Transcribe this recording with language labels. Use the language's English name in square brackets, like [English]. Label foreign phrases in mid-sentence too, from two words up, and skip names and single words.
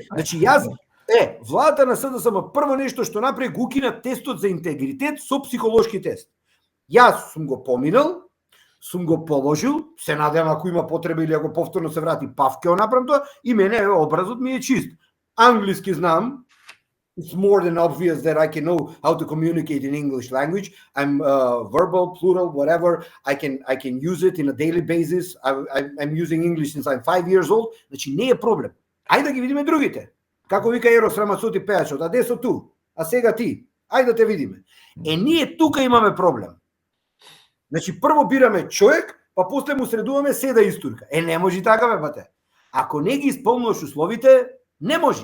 [Macedonian] Значи јас, владата на СДСМ прво нешто што направи го укина тестот за интегритет со психолошки тест. Јас сум го поминал, сум го положил, се надевам ако има потреба или ако повторно се врати, пав ќе го направам тоа, и мене образот ми е чист. Англиски знам, [English] it's more than obvious that I can know how to communicate in English language. I'm verbal, plural, whatever. I can use it in a daily basis. I'm using English since I'm 5 years old. [Macedonian] Значи не е проблем. Ајде да ги видиме другите. Како вика Ерос Рамацоти пејачот, [Italian] e adesso tu? [Macedonian] А сега ти? Ајде да те видиме. Ние тука имаме проблем. Значи прво бираме човек, па после му средуваме седа истурка. Не може така бе, бате. Ако не ги исполнуваш условите, не може.